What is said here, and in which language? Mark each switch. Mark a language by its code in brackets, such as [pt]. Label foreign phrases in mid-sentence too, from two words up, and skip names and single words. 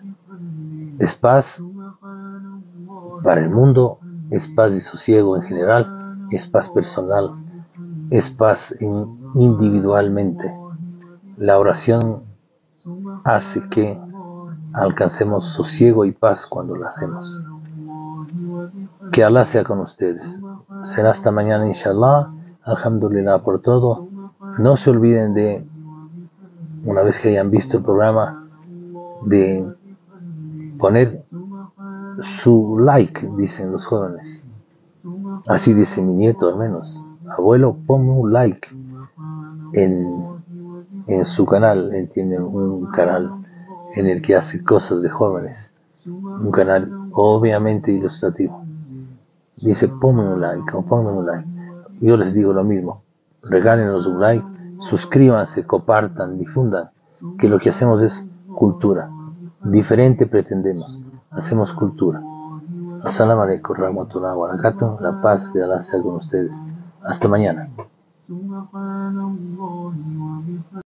[es] Es paz para el mundo, es paz y sosiego en general, es paz personal, es paz individualmente. La oración hace que alcancemos sosiego y paz cuando la hacemos. Que Allah sea con ustedes. Será hasta mañana, inshallah. Alhamdulillah por todo. No se olviden de, una vez que hayan visto el programa, de poner su like, dicen los jóvenes. Así dice mi nieto al menos. Abuelo, ponme un like en su canal. Entienden, un canal en el que hace cosas de jóvenes. Un canal obviamente ilustrativo. Dice, ponme un like. Yo les digo lo mismo. Regálenos un like, suscríbanse, compartan, difundan, que lo que hacemos es cultura. Diferente pretendemos, hacemos cultura. [ar] السلام عليكم ورحمة الله وبركاته. [es] La paz de Allah sea con ustedes. Hasta mañana.